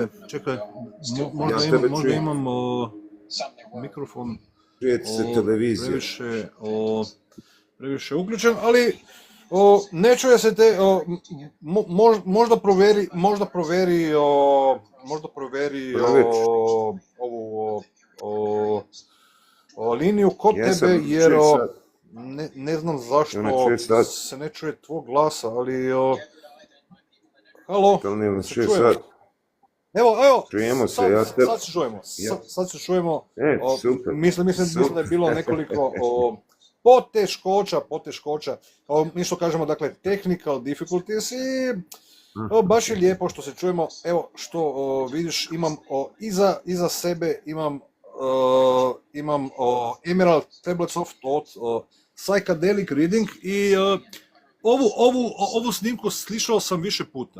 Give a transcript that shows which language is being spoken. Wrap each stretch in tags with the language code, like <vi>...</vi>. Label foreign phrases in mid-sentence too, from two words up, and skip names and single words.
<hr>Čekaj, možda imam mikrofon previše uključen, ali ne čuje se te, možda proveri ovu liniju kod tebe, jer ne znam zašto se ne čuje tvoj glasa, ali halo, se čuješ? Evo, sad se čujemo, mislim da je bilo nekoliko poteškoća, mi što kažemo, dakle,</hr> <en>technical difficulties,</en> <hr>i baš je lijepo što se čujemo. Evo, što vidiš, imam iza sebe, imam Emerald Tablets of Thought, Psychedelic Reading, i ovu snimku slišao sam više puta.</hr>